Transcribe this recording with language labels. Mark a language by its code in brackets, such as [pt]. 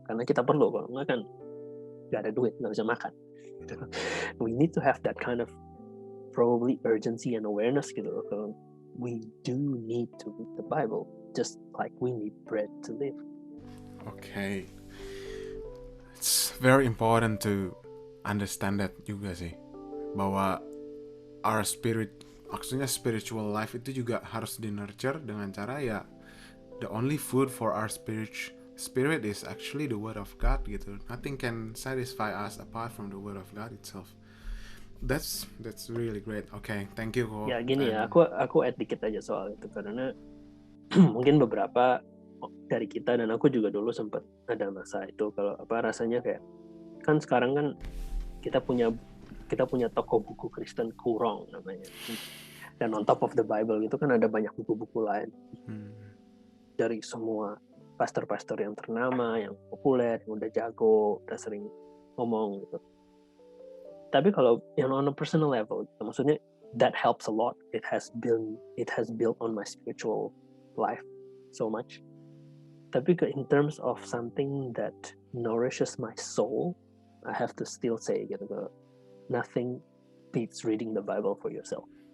[id] Karena kita perlu, kalau nggak kan nggak ada duit, nggak bisa makan. [en] We need to have that kind of probably urgency and awareness gitu. Kalau we do need to read the Bible, just like we need bread to live. Okay. It's very important to understand that juga sih, bahwa our spirit, maksudnya spiritual life itu juga harus di nurture dengan cara ya the only food for our spirit is actually the word of God gitu. Nothing can satisfy us apart from the word of God itself. That's really great. Okay, thank you. [id] Ya gini ya, aku add dikit aja soal itu, karena mungkin beberapa dari kita dan aku juga dulu sempat ada masa itu, kalau rasanya kayak kan sekarang kan kita punya toko buku Kristen Kurong namanya, dan on top of the Bible itu kan ada banyak buku-buku lain dari semua pastor-pastor yang ternama, yang populer, yang udah jago, udah sering ngomong gitu. [en] Tapi kalau yang on a personal level, maksudnya that helps a lot. It has built on my spiritual life so much. Tapi in terms of something that nourishes my soul, I have to still say gitu, nothing beats reading the Bible for yourself.